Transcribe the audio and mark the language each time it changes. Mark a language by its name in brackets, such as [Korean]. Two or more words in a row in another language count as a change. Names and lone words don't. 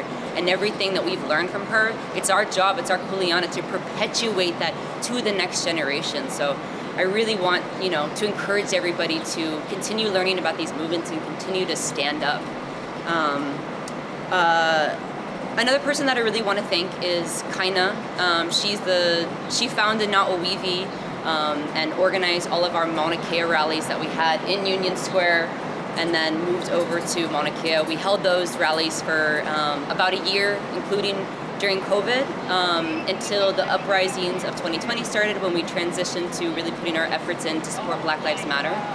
[English] And everything that we've learned from her, it's our job, it's our kuleana to perpetuate that to the next generation. So I really want, you know, to encourage everybody to continue learning about these movements and continue to stand up. Another person that I really want to thank is Kaina. She founded Na ʻŌiwi and organized all of our Mauna Kea rallies that we had in Union Square, and then moved over to Mauna Kea. We held those rallies for about a year, including during COVID, until the uprisings of 2020 started, when we transitioned to really putting our efforts in to support Black Lives Matter.